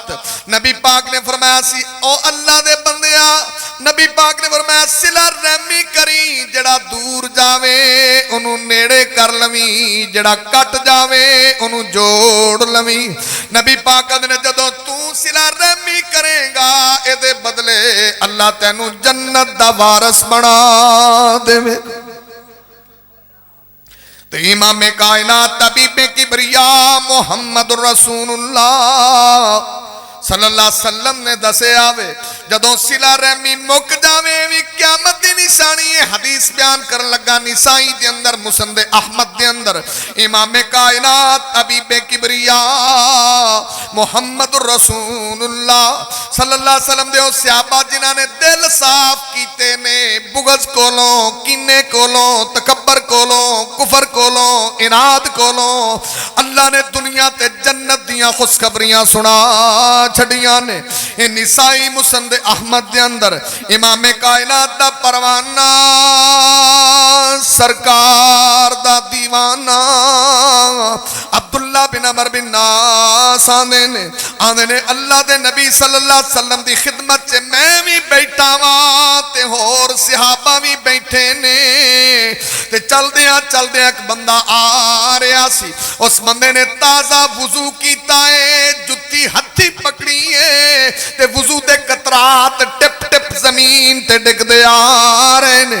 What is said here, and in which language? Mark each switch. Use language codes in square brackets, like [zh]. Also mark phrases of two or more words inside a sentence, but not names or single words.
[pa] نبی پاک نے فرمایا سی او اللہ دے بندیا، نبی پاک نے فرمایا صلہ رحمی کری، جہڑا دور جاوے اونہوں نیڑے کر لوی، جہڑا کٹ جاوے اونہوں جوڑ لوی. نبی پاک نے جدوں توں صلہ رحمی کرے گا ایدے بدلے اللہ تینوں جنت دا وارث بنا دیوے گا. تو امامِ کائنات طبیبِ کبریا [ar] محمد رسول الله صلى الله عليه وسلم [pa] نے دسیا وے، جدوں صلہ رحمی مک جاوے بھی قیامت دی نشانی ہے. حدیث بیان کر لگا نسائی دے اندر، مسند احمد دے اندر، امامِ کائنات طبیبِ کبریا [ar] محمد رسول الله صلى الله عليه وسلم [pa] دے صحابہ جنہاں نے دل صاف کیتے نے بغض کولوں، کینے کولوں، تکبر کولوں، کفر کولوں، عناد کولوں، اللہ نے دنیا تے جنت دیاں خوشخبریاں سنا چھڈیاں نے. یہ نسائی مسند احمد دے اندر امامِ کائنات دا پروانہ، سرکار دا دیوانہ عبداللہ بن عمر بن ناس آندے نے اللہ دے نبی [ar] صلى الله عليه وسلم [pa] دی خدمت چ میں بھی بیٹھا واں تے ہور صحابہ بھی بیٹھے نے. تے چلدیاں چلدیاں اک بندہ آ رہا سی، اس بندے نے تازہ وضو کیتا ہے، جتی ہتھی پکڑی ہے تے وضو دے قطرات ٹپ ٹپ زمین تے ڈگدے آ رہے نے.